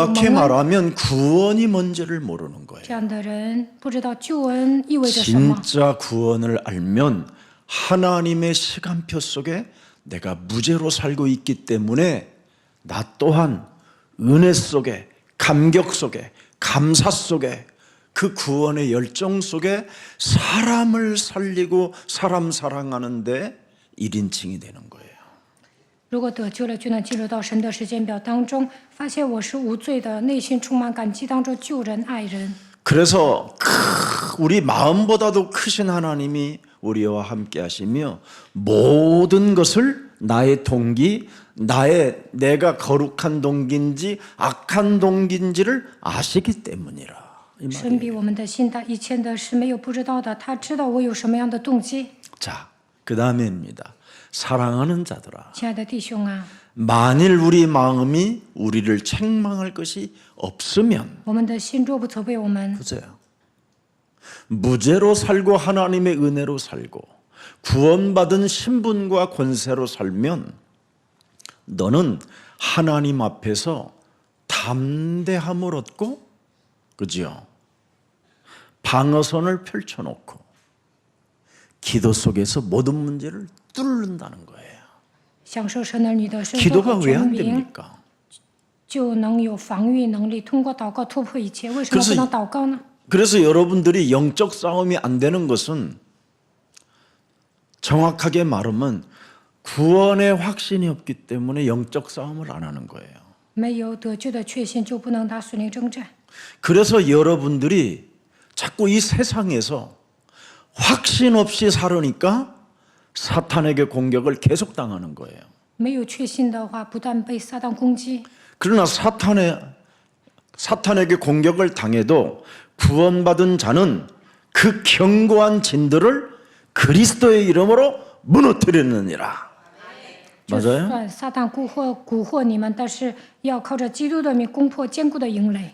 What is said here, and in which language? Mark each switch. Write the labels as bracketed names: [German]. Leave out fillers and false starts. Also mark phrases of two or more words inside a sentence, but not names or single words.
[Korean] 명확히 恩。 말하면 구원이 뭔지를 모르는 거예요. [Chinese] 这样的人不知道救恩意味着什么。 [Korean] 진짜 구원을 알면 하나님의 시간표 속에 내가 무죄로 살고 있기 때문에 나 또한 은혜 속에 감격 속에 감사 속에 그 구원의 열정 속에 사람을 살리고 사람 사랑하는데 1인칭이 되는 거예요. [Chinese] 如果得救了，就能进入到神的时间表当中，发现我是无罪的，内心充满感激，当中救人爱人。 [Korean] 그래서 우리 마음보다도 크신 하나님이 우리와 함께 하시며 모든 것을 나의 동기, 내가 거룩한 동기인지 악한 동기인지를 아시기 때문이라. 이 [Chinese] 神 [Korean] 말이에요. [Chinese] 比我们的心大，一切的是没有不知道的，他知道我有什么样的动机。 [Korean] 자, 그 다음에입니다. 사랑하는 자들아, [Chinese] 亲爱的弟兄啊， [Korean] 만일 우리 마음이 우리를 책망할 것이 없으면 [Chinese] 我们的心若不责备我们， [Korean] 보세요. 무죄로 살고 하나님의 은혜로 살고 구원받은 신분과 권세로 살면 너는 하나님 앞에서 담대함을 얻고, 그죠? 방어선을 펼쳐놓고 기도 속에서 모든 문제를 뚫는다는 거예요. [Chinese] 享受神儿女的身份 [Korean] 기도가 [Chinese] 和 [Korean] 왜 [Chinese] 权 [Korean] 안 [Chinese] 柄， [Korean] 됩니까? [Chinese] 就能有防御能力，通过祷告突破一切。为什么 [Korean] 그래서 [Chinese] 不能祷告呢？ [Korean] 그래서 여러분들이 영적 싸움이 안 되는 것은 정확하게 말하면 구원의 확신이 없기 때문에 영적 싸움을 안 하는 거예요. [Chinese] 没有得救的确信，就不能打属灵征战。 [Korean] 그래서 여러분들이 자꾸 이 세상에서 확신 없이 살으니까 사탄에게 공격을 계속 당하는 거예요. [Chinese] 没有确信的话，不但被撒旦攻击， [Korean] 그러나 사탄에게 공격을 당해도 구원받은 자는 그 견고한 진들을 그리스도의 이름으로 무너뜨리느니라. [Chinese] 就 [Korean] 맞아요? [Chinese] 算撒旦蛊惑你们，但是要靠着基督的名攻破坚固的营垒。